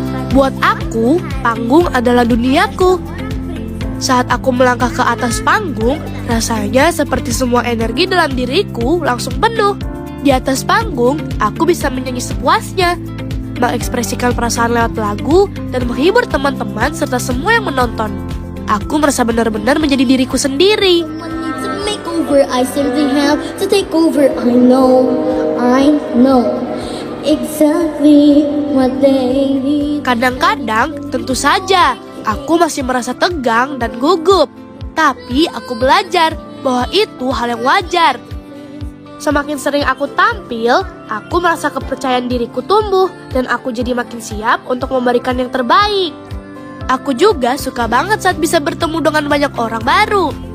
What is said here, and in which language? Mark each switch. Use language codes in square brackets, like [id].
[id] Buat aku, panggung adalah duniaku. Saat aku melangkah ke atas panggung, rasanya seperti semua energi dalam diriku langsung penuh. Di atas panggung, aku bisa menyanyi sepuasnya, mengekspresikan perasaan lewat lagu, dan menghibur teman-teman serta semua yang menonton. Aku merasa benar-benar menjadi diriku sendiri. [en] I simply have to take over. I know exactly what they need. [id] Kadang-kadang, tentu saja, aku masih merasa tegang dan gugup. Tapi aku belajar bahwa itu hal yang wajar. Semakin sering aku tampil, aku merasa kepercayaan diriku tumbuh dan aku jadi makin siap untuk memberikan yang terbaik. Aku juga suka banget saat bisa bertemu dengan banyak orang baru.